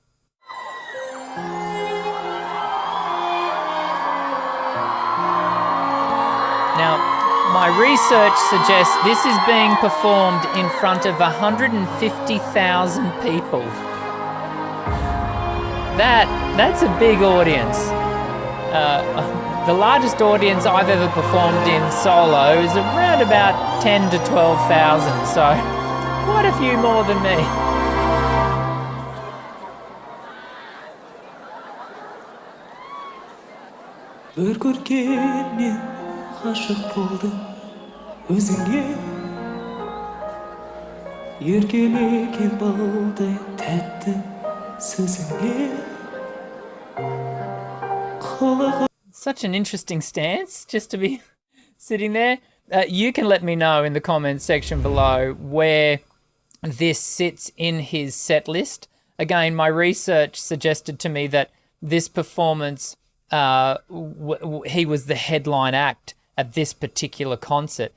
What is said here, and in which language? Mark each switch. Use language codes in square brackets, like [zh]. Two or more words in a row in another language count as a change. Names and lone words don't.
[en] Now, my research suggests this is being performed in front of 150,000 people. That's a big audience. The largest audience I've ever performed in solo is around about 10 to 12,000, so quite a few more than me. [kk] Bir көргенмен ғашық болдым өзіңе еркелеген балдай тәтті сөзіңе. [en] Such an interesting stance just to be sitting there. You can let me know in the comments section below where this sits in his set list. Again, my research suggested to me that this performance, he was the headline act at this particular concert.